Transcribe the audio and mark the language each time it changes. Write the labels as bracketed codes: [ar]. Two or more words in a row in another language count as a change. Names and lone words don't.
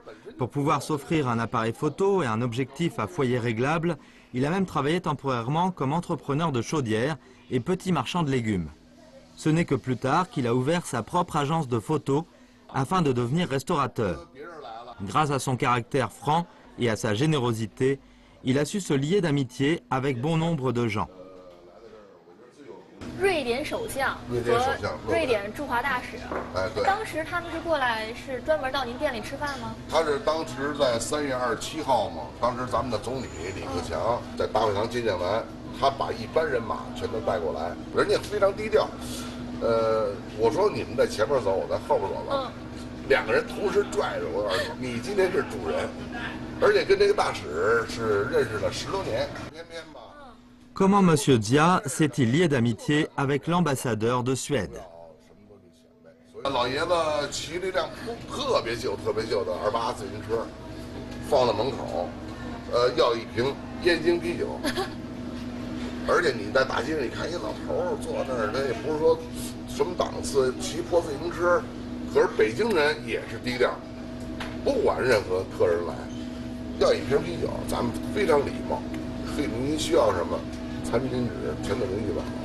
[fr] Pour pouvoir s'offrir un appareil photo et un objectif à foyer réglable, il a même travaillé temporairement comme entrepreneur de chaudière et petit marchand de légumes. Ce n'est que plus tard qu'il a ouvert sa propre agence de photos afin de devenir restaurateur. Grâce à son caractère franc et à sa générosité, il a su se lier d'amitié avec bon nombre de gens. [zh] 瑞典首相和瑞典驻华大使，哎，对，当时他们是过来是专门到您店里吃饭吗？他是当时在3月27号嘛，当时咱们的总理李克强在大会堂接见完，他把一般人马全都带过来，人家非常低调。我说你们在前面走，我在后边走吧。2个人同时拽着我，告诉你今天是主人，而且跟这个大使是认识了10多年，偏偏吧。 [fr] Comment M. Dia s'est-il lié d'amitié avec l'ambassadeur de Suède? [zh] 老爷子骑了一辆特别旧的28自行车，放在门口，要一瓶燕京啤酒。而且你在大街上你看一老头儿坐那儿，他也不是说什么档次，骑破自行车，可是北京人也是低调，不管任何客人来，要一瓶啤酒，咱们非常礼貌，您需要什么，餐巾纸全都能预备好。